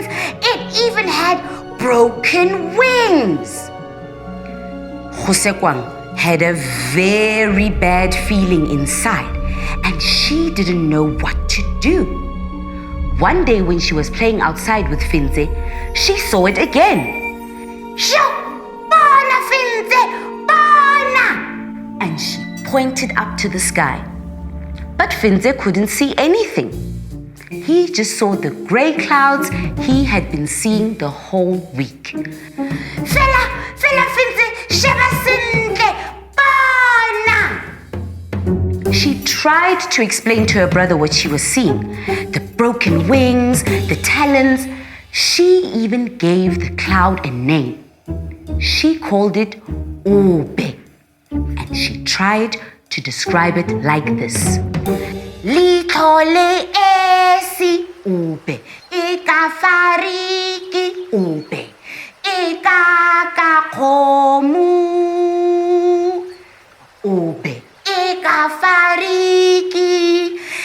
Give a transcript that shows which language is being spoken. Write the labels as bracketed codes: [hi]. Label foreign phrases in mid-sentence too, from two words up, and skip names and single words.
[en] It even had broken wings. Gosekwang had a very bad feeling inside, and she didn't know what to do. One day when she was playing outside with Finze, she saw it again. Shoo! [st] Bona, Finze! Bona! [en] And she pointed up to the sky. But Finze couldn't see anything. He just saw the grey clouds he had been seeing the whole week. [st] Fela Finze, sheba sentle, bona! [en] She tried to explain to her brother what she was seeing. The broken wings, the talons. She even gave the cloud a name. She called it Ube. And she tried to describe it like this. Litlole esi ube, ikafariki ube, ikakakomu ube, ikafariki,